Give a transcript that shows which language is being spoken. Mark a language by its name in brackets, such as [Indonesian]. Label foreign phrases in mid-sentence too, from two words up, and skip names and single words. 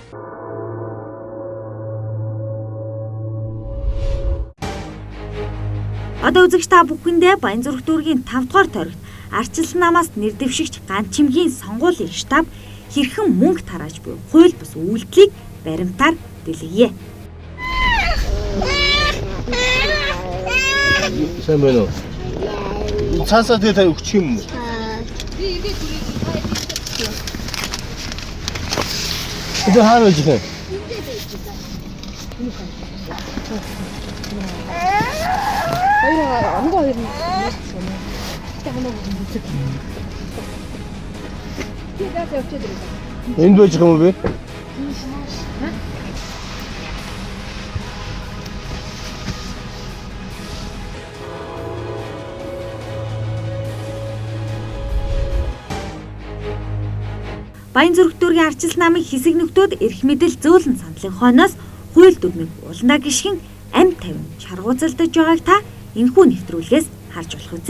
[Mongolian] Одоо үзэгч та бүхэндээ Баянзүрх дүүргийн 5 дугаар тойрогт ардчилсан намаас нэр дэвшигч Ган чимгийн сонгуулийн штаб хэрхэн мөнгө тарааж буй хууль бус үйлдэлийг баримтаар дэлгэе. Сайн байна уу? Цаасаа тэгээ та өгчих юм уу? [Korean] 이거 하나 주세요. 인도에 지금 왜? [Mongolian] Баянзүрх дүүргийн ардчилсан намын хэсэг нөхдүүд эрх мэдэл зөөлөн сандлын хойноос хууль дүрмийг уландаа гიშгэн амь тавин чаргууцалдаж байгааг та энэхүү нэвтрүүлгээс харж болох үзье.